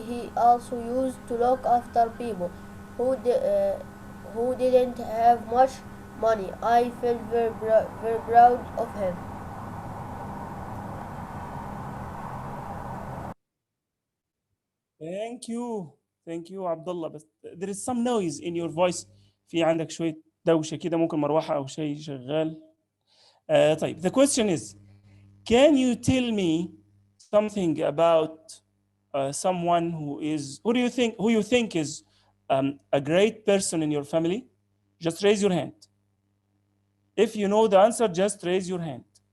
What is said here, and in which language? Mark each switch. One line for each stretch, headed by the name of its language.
English: He also used to look after people who didn't have much money. I felt very proud of him. Thank you. Thank you عبد الله. بس there is some noise in your voice.
Arabic: في عندك شوية دوشة كده، ممكن مروحة أو شيء شغال.
English: طيب, the question is, can you tell me something about someone who you think is a great person in your family? Just raise your hand. If you know the answer, just raise your hand.